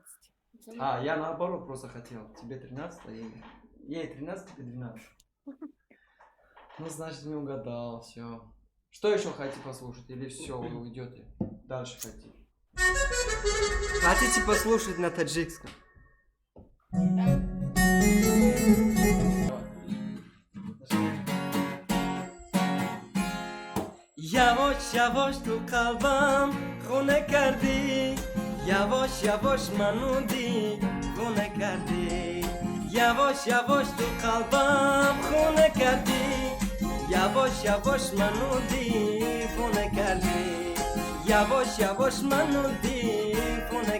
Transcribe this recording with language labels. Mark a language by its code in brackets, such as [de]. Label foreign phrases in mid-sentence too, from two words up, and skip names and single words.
[ru] А, я наоборот просто хотел. Тебе 13, а ей 13, тебе 12. Ну, значит, не угадал, все. Что еще хотите послушать? Или все, вы уйдете? Дальше хотите. Хотите послушать на таджикском? [fa] یواش تو قلبم خونه کردی یواش منو دیوونه کردی یواش تو قلبم خونه کردی yavaş منو دیوونه کردی یواش منو دیوونه